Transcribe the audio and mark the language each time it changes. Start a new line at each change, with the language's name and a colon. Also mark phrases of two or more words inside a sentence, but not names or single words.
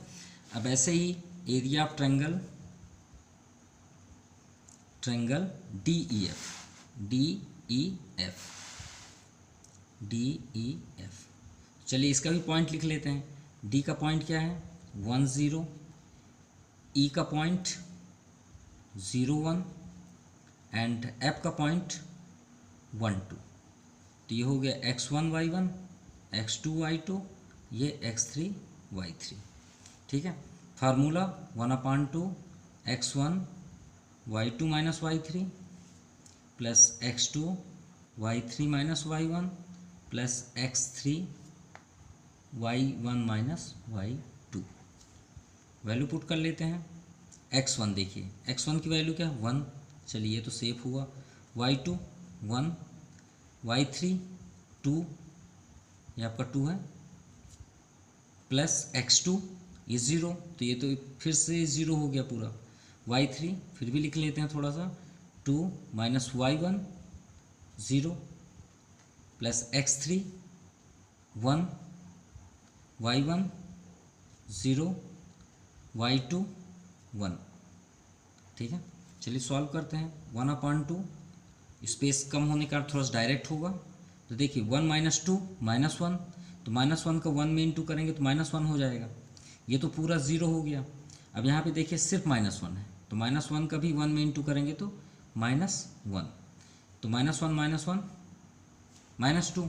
Hindi: अब ऐसे ही
English: area of triangle
Hindi: DEF। चलिए इसका भी पॉइंट लिख लेते हैं। D का पॉइंट क्या है 1 0, E का पॉइंट 0 1 एंड F का पॉइंट 1 2। तो ये हो गया x1 y1, x2 y2, ये x3 y3, ठीक है। फार्मूला 1/2 x1 y2 - y3 प्लस x2 y3 - y1 प्लस x3 y1 माइनस y2।
English: value put
Hindi: कर लेते हैं। x1 देखिए, x1 की वैल्यू क्या है 1, चलिए ये तो सेफ हुआ। y2 1, y3 2, ये आपका 2 है, प्लस x2 ये 0, तो ये तो फिर से 0 हो गया पूरा। y3 फिर भी लिख लेते हैं थोड़ा सा, 2 माइनस y1 0, प्लस x3 1, y1 0, y2 1। ठीक है, चलिए सॉल्व करते हैं। 1/2, स्पेस कम होने का थोड़ा सा डायरेक्ट होगा। तो देखिए 1 माइनस 2 माइनस 1, तो माइनस 1 का 1 में इंटू करेंगे तो माइनस 1 हो जाएगा। ये तो पूरा 0 हो गया। अब यहाँ पे देखिए सिर्फ माइनस 1 है, तो माइनस 1 का भी 1 में इंटू करेंगे तो -1, तो -1 -1 -2।